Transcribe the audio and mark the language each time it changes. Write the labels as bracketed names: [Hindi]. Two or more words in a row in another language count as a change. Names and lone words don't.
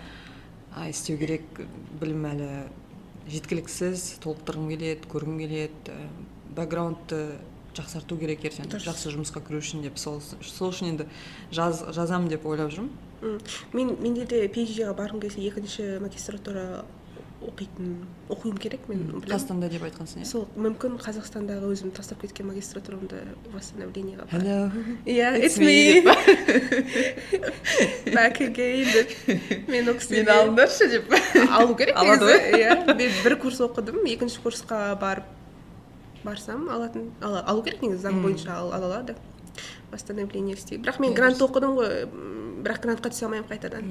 [Kazakh] Істеу керек, білім әлі жеткіліксіз, толықтырғым келеді, көргім келеді, бэкграундты жақсарту керек ертең, жақсы жұмысқа кіру үшін деп, сол үшін енді жазамын деп ойлап жүрмін. Менде де PhD-ға барғым келсе екінші магистратура оқуым керек, мен білемін. Қазақстанда деп айтқансың, иә? Сол, мүмкін Қазақстандағы өзім тастап кеткен магистратурамды восстановлениеға бар. [English] Hello, it's me. Back again [Kazakh] деп. Мен мені алыңдаршы деп. Алу керек негізі. Мен бір курс оқыдым, екінші курсқа барсам алу керек негізі, заң бойынша ала алады. Восстановление істейді. Бірақ мен грант оқыдым ғой, бірақ грантқа түсе алмаймын қайтадан.